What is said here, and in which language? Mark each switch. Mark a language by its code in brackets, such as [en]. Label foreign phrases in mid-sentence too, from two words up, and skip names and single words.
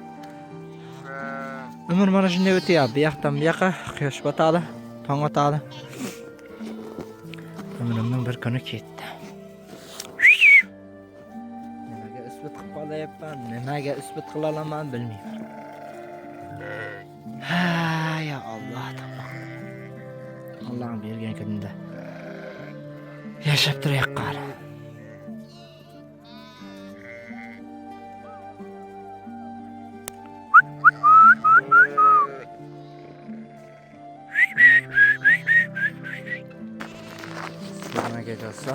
[uz] Umr mana shunday o'tyapti. Bu yoqdan bu yoqqa quyosh botadi, tong otadi. Umrimning bir kuni ketdi. Nimaga isbot qilib qolyapman, nimaga isbot qila olaman bilmayman. Ha, ya Allah. Allah'ım bergan kunida yashab turayapman. Nimaga jalsa?